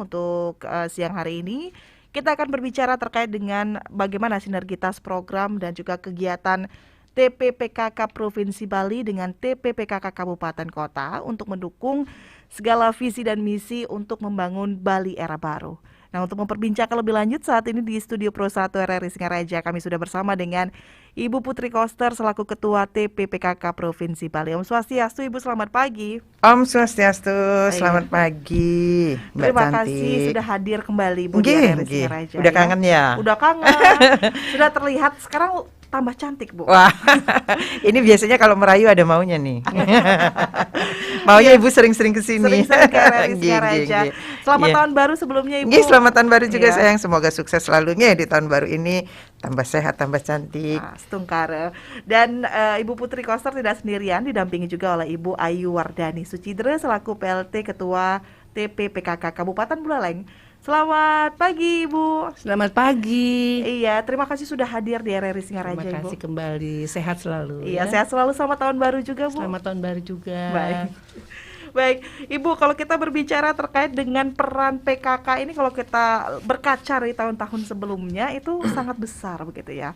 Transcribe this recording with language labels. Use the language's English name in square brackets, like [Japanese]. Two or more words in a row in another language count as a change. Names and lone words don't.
[Indonesian] Untuk siang hari ini kita akan berbicara terkait dengan bagaimana sinergitas program dan juga kegiatan TPPKK Provinsi Bali dengan TPPKK Kabupaten Kota untuk mendukung segala visi dan misi untuk membangun Bali era baru. Nah, untuk memperbincangkan lebih lanjut saat ini di Studio Pro 1 RRI Singaraja kami sudah bersama dengan Ibu Putri Koster selaku Ketua TPPKK Provinsi Bali. [Balinese] Om Swastiastu, [Indonesian] Ibu, selamat pagi. [Balinese] Om Swastiastu, [Indonesian] selamat pagi Mbak Terima Cantik. kasih sudah hadir kembali Ibu di RRI Singaraja. Udah kangen ya? Udah kangen. Sudah terlihat sekarang tambah cantik, Bu. Wah, ini biasanya kalau merayu ada maunya nih. Maunya Ibu sering-sering kesini. Sering-sering ke RRI Singaraja. Selamat tahun baru sebelumnya Ibu. Selamat tahun baru juga sayang. Semoga sukses selalunya di tahun baru ini. Tambah sehat, tambah cantik. Stungkare. Dan Ibu Putri Koster tidak sendirian, didampingi juga oleh Ibu Ayu Wardani Sucidre selaku PLT Ketua TPPKK Kabupaten Buleleng. Selamat pagi Ibu. Selamat pagi. Iya, terima kasih sudah hadir di RRI Singaraja Ibu. Terima kasih kembali, sehat selalu. Iya, sehat selalu, selamat tahun baru juga Bu. Selamat tahun baru juga. Baik, Ibu, kalau kita berbicara terkait dengan peran PKK ini, kalau kita berkaca dari tahun-tahun sebelumnya itu sangat besar begitu ya.